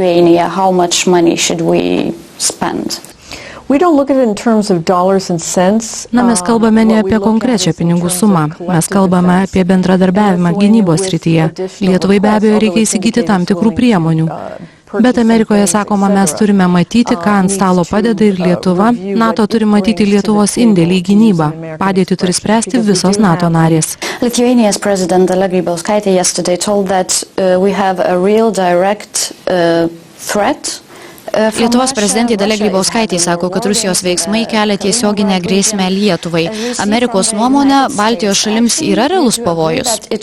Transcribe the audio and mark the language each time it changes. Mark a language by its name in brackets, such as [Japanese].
[Lithuanian] Na, mes kalbame ne apie konkrečią pinigų sumą, mes kalbame apie bendradarbiavimą gynybos srityje. Lietuvai be abejo reikia įsigyti tam tikrų priemonių. Bet Amerikoje sakoma, mes turime matyti, ką ant stalo padeda ir Lietuva. NATO turi matyti Lietuvos indėlį į gynybą. Padėtį turi spręsti visos NATO narės. [English] Lithuania's president Dalia Grybauskaitė yesterday told that we have a real direct threat. [Lithuanian] Lietuvos prezidentė Dalia Grybauskaitė sako, kad Rusijos veiksmai kelia tiesioginę grėsmę Lietuvai. Amerikos nuomonė, Baltijos šalims yra realus pavojus.